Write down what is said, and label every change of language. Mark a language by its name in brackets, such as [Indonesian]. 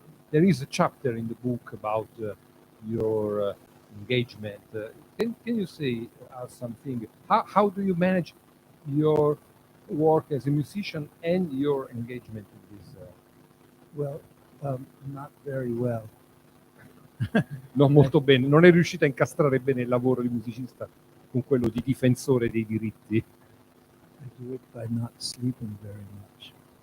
[English] There is a chapter in the book about your engagement. Can you say something? How do you manage your work as a musician and your engagement in this? Well, not very well. [Italian] Non molto bene, non è riuscita a incastrare bene il lavoro di musicista con quello di difensore dei diritti. [English] I do it by not sleeping very much.